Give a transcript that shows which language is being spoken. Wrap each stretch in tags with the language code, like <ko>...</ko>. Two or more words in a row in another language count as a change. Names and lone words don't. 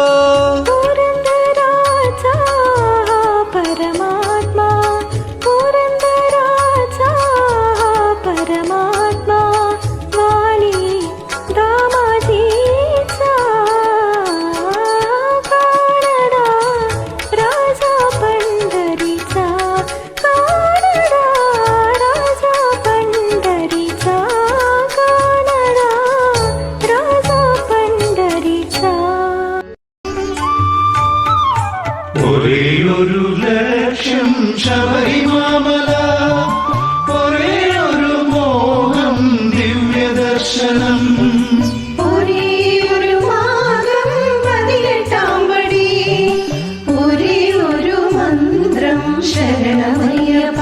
<mr>पुरंदराचा परमात्मा पुरंदराचा परमात्मा वाली दामाजीचा कानडा राजा पंढरीचा कानडा राजा पंढरीचा कानडा राजा पंढरीचा</mr> <ml>ഒരേയൊരു ലക്ഷ്യം ശബരിമാമല ഒരേയൊരു മോഹം ദിവ്യദർശനം ഒരേയൊരു മാർഗം 18 പടി ഒരേയൊരു മന്ത്രം ശരണമയ്യപ്പ</ml>